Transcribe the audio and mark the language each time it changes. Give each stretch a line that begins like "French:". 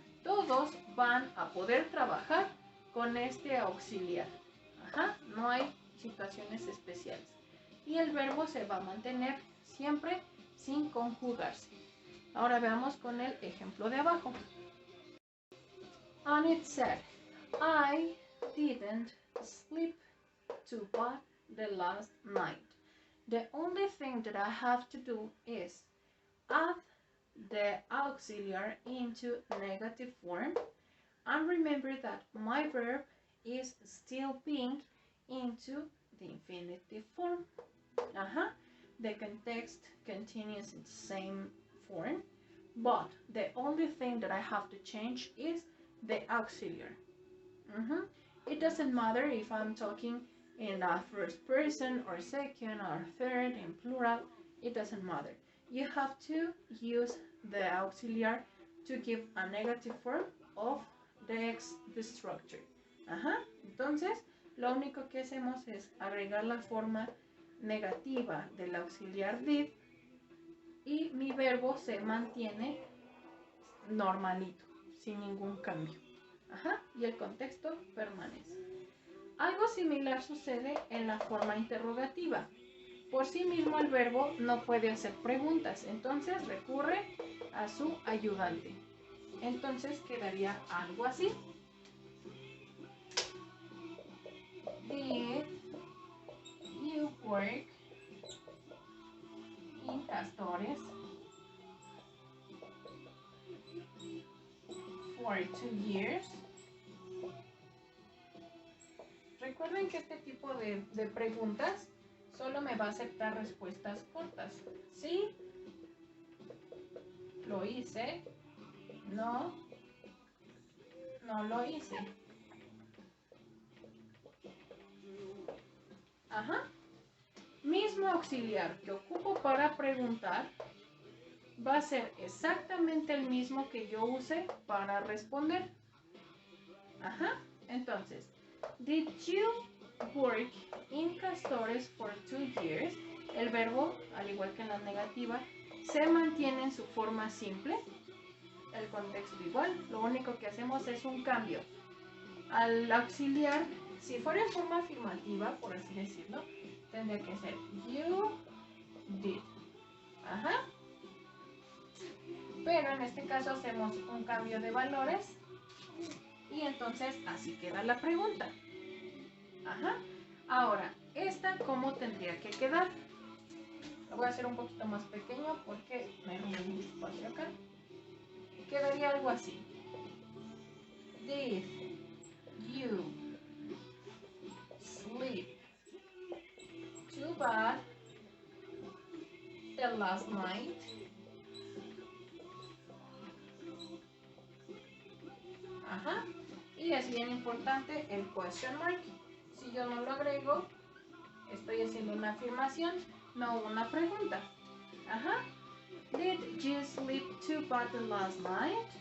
Spanish: Todos van a poder trabajar con este auxiliar. Ajá. No hay situaciones especiales. Y el verbo se va a mantener siempre sin conjugarse. Ahora veamos con el ejemplo de abajo.
English: And it said, I didn't sleep too bad the last night. The only thing that I have to do is add the auxiliar into negative form and remember that my verb is still being into the infinitive form. The context continues in the same form, but the only thing that I have to change is the auxiliary. It doesn't matter if I'm talking in a first person or second or third in plural, it doesn't matter. You have to use the auxiliary to give a negative form of the structure.
Spanish: Entonces, lo único que hacemos es agregar la forma negativa del auxiliar did y mi verbo se mantiene normalito, sin ningún cambio. Y el contexto permanece. Algo similar sucede en la forma interrogativa. Por sí mismo el verbo no puede hacer preguntas, entonces recurre a su ayudante. Entonces quedaría algo así.
English: Did you work in Castores for 2 years?
Spanish: Recuerden que este tipo de preguntas solo me va a aceptar respuestas cortas. Sí, lo hice. No, no lo hice. Mismo auxiliar que ocupo para preguntar va a ser exactamente el mismo que yo use para responder. Entonces,
English: did you work in Castores for 2 years?
Spanish: El verbo, al igual que en la negativa, se mantiene en su forma simple. El contexto igual. Lo único que hacemos es un cambio. Al auxiliar, si fuera en forma afirmativa, por así decirlo, tendría que ser
English: you did.
Spanish: Ajá. Pero en este caso hacemos un cambio de valores y entonces así queda la pregunta. Ajá. Ahora, ¿esta cómo tendría que quedar? Lo voy a hacer un poquito más pequeño porque me robo mucho espacio acá. Quedaría algo así.
English: Did you sleep too bad the last night?
Spanish: Ajá. Y es bien importante el question mark. Si yo no lo agrego, estoy haciendo una afirmación, no una pregunta. Ajá.
English: Did you sleep too bad the last night?